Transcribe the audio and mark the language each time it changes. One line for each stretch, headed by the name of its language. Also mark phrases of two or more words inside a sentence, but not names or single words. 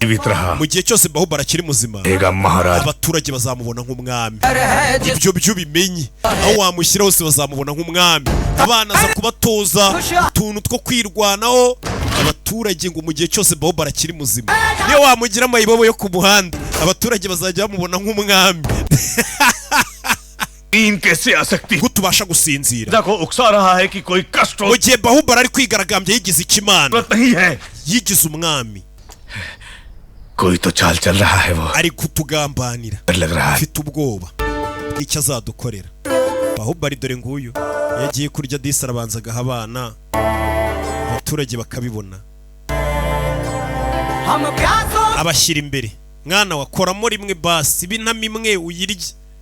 Kinyarwanda: Mu gihe cyose Bahubali akiri muzima, abaturage bazamubona nk'umwami. Ibyo byo bimenye, aho wamushyira hose bazamubona nk'umwami. Abana aza kubatoza utuntu two kwirwanaho. Abaturage ngo mu gihe cyose Bahubali akiri muzima, niyo wamugira amayibobo yo ku muhanda, abaturage bazajya bamubona nk'umwami.
Hindi: कैसे आ सकती
Kinyarwanda: gutubasha gusinzira.
Hindi: देखो उकसा रहा है कि कोई कष्ट हो.
Kinyarwanda: Mu gihe Bahubali ari kwigaragambya yigize ikimana,
Hindi: नहीं है,
Kinyarwanda: yigize umwami,
Hindi: कोई तो चाल चल रहा है. वो
Kinyarwanda: ari kutugambanira,
Hindi: लग रहा है
Kinyarwanda: afite ubwoba icyo azadukorera. Bahubali dore nguyu yagiye kurya disi arabanza agaha abana, abaturage bakabibona, abashyira imbere. Mwana wakoramo rimwe basi, ibintu imwe uyirye.